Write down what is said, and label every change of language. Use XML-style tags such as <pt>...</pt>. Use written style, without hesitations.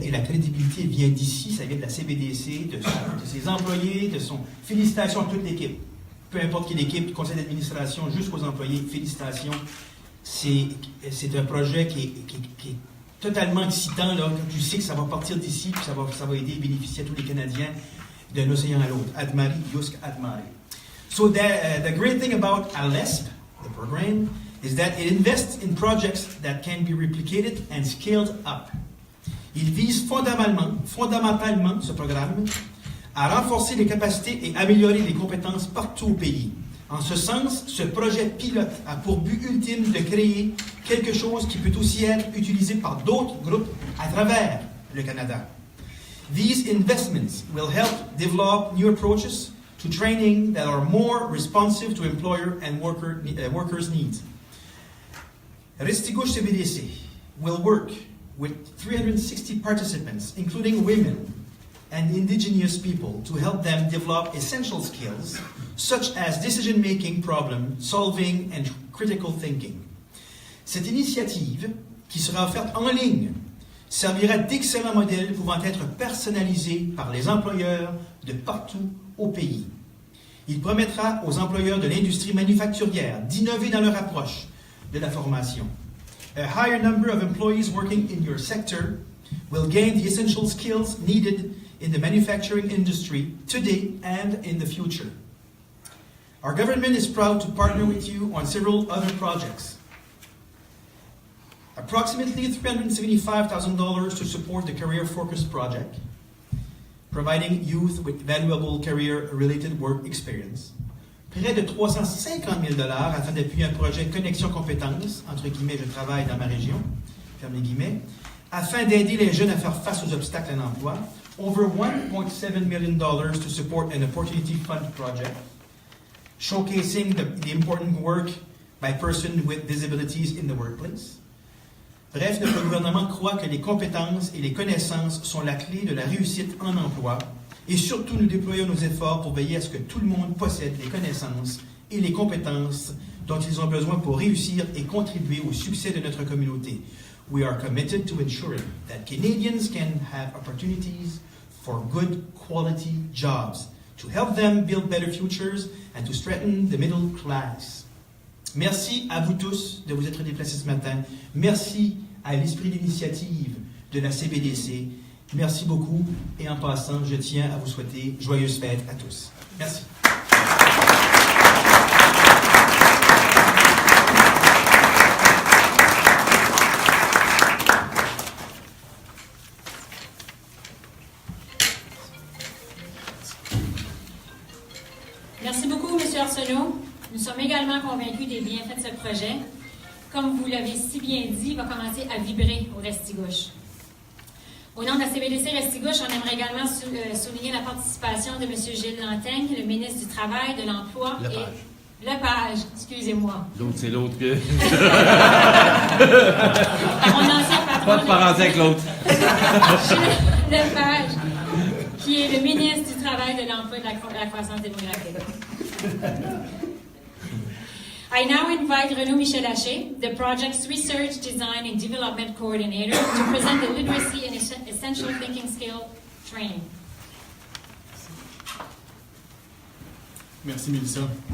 <fr>Et la crédibilité vient d'ici, ça vient de la CBDC, de ses employés, de son... Félicitations à toute l'équipe. peu importe quelle équipe, du conseil d'administration jusqu'aux employés, félicitations. C'est un projet qui est totalement excitant, là, quand tu sais que ça va partir d'ici, puis ça va aider et bénéficier à tous les Canadiens d'un océan à l'autre. Admari, Yusk Admari.</fr> <en>So the great thing about ALESP, the program, is that it invests in projects that can be replicated and scaled up.</en> <fr>Il vise fondamentalement ce programme à renforcer les capacités et améliorer les compétences partout au pays. En ce sens, ce projet pilote a pour but ultime de créer quelque chose qui peut aussi être utilisé par d'autres groupes à travers le Canada.</fr> <en>These investments will help develop new approaches to training that are more responsive to employer and workers' needs. Restigouche CBDC will work with 360 participants, including women and indigenous people, to help them develop essential skills such as decision-making, problem-solving and critical thinking.</en> <fr>Cette initiative, qui sera offerte en ligne, servira d'excellents modèles pouvant être personnalisés par les employeurs de partout au pays. Il permettra aux employeurs de l'industrie manufacturière d'innover dans leur approche de la formation.</fr> <en>A higher number of employees working in your sector will gain the essential skills needed in the manufacturing industry today and in the future. Our government is proud to partner with you on several other projects. Approximately $375,000 to support the Career Focus Project, providing youth with valuable career-related work experience.</en> <fr>Près de 350 000 $ afin d'appuyer un projet Connexion Compétences, entre guillemets, je travaille dans ma région, ferme les guillemets, afin d'aider les jeunes à faire face aux obstacles à l'emploi.</fr> <en>Over $1.7 million to support an Opportunity Fund project, showcasing the important work by persons with disabilities in the workplace.</en> <fr>Bref, notre gouvernement croit que les compétences et les connaissances sont la clé de la réussite en emploi et surtout nous déployons nos efforts pour veiller à ce que tout le monde possède les connaissances et les compétences dont ils ont besoin pour réussir et contribuer au succès de notre communauté.</fr> <en>We are committed to ensuring that Canadians can have opportunities for good quality jobs, to help them build better futures and to strengthen the middle class.</en> <fr>Merci à vous tous de vous être déplacés ce matin. Merci à l'esprit d'initiative de la CBDC. Merci beaucoup. Et en passant, je tiens à vous souhaiter joyeuses fêtes à tous. Merci. Merci beaucoup, M. Arsenault. Nous sommes également convaincus des bienfaits de ce projet. Comme vous l'avez si bien dit, il va commencer à vibrer au Restigouche. Au nom de la CBDC Restigouche, on aimerait également souligner la participation de M. Gilles Lantaigne, le ministre du Travail, de l'Emploi et... Lepage, excusez-moi. L'autre, c'est l'autre que... Mon ancien patron... Pas de parenté avec l'autre. Gilles Lepage, qui est le ministre du Travail, de l'Emploi et de la croissance démographique.</fr> <en>I now invite Renaud Michel-Haché, the project's Research, Design and Development Coordinator, to present the Literacy and Essential Thinking Skill Training.</en> <fr>Merci, Melissa.</fr>